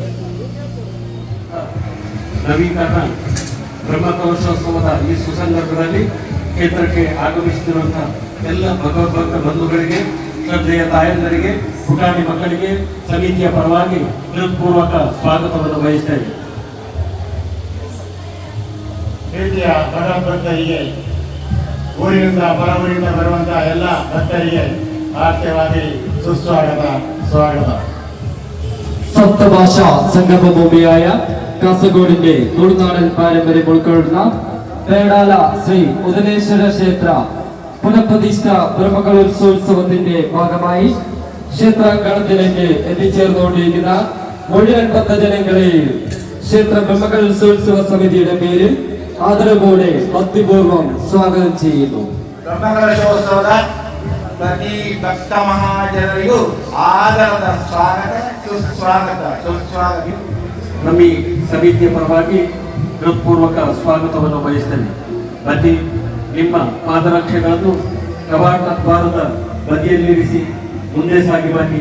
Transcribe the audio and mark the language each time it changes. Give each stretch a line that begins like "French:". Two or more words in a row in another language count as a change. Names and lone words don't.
Kannada: ನವೀಕರಣ ಬ್ರಹ್ಮಕಲಶೋತ್ಸವದ ಈ ಸುಸಂದರ್ಭದಲ್ಲಿ ಕ್ಷೇತ್ರಕ್ಕೆ ಆಗಮಿಸುತ್ತಿರುವಂತಹ ಎಲ್ಲ ಭಗವದ್ಭಕ್ತ ಬಂಧುಗಳಿಗೆ, ಶ್ರದ್ಧೆಯ ತಾಯಂದರಿಗೆ, ಪುಟಾಣಿ ಮಕ್ಕಳಿಗೆ ಸಮಿತಿಯ ಪರವಾಗಿ ಹೃತ್ಪೂರ್ವಕ ಸ್ವಾಗತವನ್ನು ಬಯಸ್ತೇವೆ. ಪ್ರೀತಿಯ ಭಗವದ್ಭಕ್ತರಿಗೆ, ಊರಿನಿಂದ ಹೊರಊರಿನಿಂದ ಬರುವಂತಹ ಎಲ್ಲ ಭಕ್ತರಿಗೆ ಆರ್ಥಿಕವಾಗಿ ಸುಸ್ವಾಗತ, ಸ್ವಾಗತ.
Malayalam: സപ്തഭാഷ സംഗമ ഭൂമിയായ കാസർഗോഡിന്റെ തുളുനാടൻ പാരമ്പര്യം ഉൾക്കൊള്ളുന്ന പേടാല ശ്രീ ഉദനേശ്വര ക്ഷേത്ര പുനഃപ്രതിഷ്ഠ ബ്രഹ്മകലോത്സവത്തിന്റെ ഭാഗമായി ക്ഷേത്രാങ്കണത്തിലേക്ക് എത്തിച്ചേർന്നുകൊണ്ടിരിക്കുന്ന മുഴുവൻ ഭക്തജനങ്ങളെ ക്ഷേത്ര ബ്രഹ്മകലോത്സവ സമിതിയുടെ പേരിൽ ആദരവോടെ ഭക്തിപൂർവ്വം സ്വാഗതം ചെയ്യുന്നു.
Kannada: ಬ್ರಹ್ಮಕಲಶೋತ್ಸವದ ಪ್ರತಿ ಭಕ್ತ ಮಹಾಜನರಿಗೂ ಆದರದ ಸ್ವಾಗತ, ಸುಸ್ವಾಗತ, ಸುಸ್ವಾಗತ. ನಮ್ಮ ಈ ಸಮಿತಿಯ ಪರವಾಗಿ ಹೃತ್ಪೂರ್ವಕ ಸ್ವಾಗತವನ್ನು ಬಯಸ್ತೇನೆ. ಬನ್ನಿ, ನಿಮ್ಮ ಪಾದರಕ್ಷೆಗಳನ್ನು ಕವಾಟ ದ್ವಾರದ ಬದಿಯಲ್ಲಿರಿಸಿ ಮುಂದೆ ಸಾಗಿ ಬನ್ನಿ.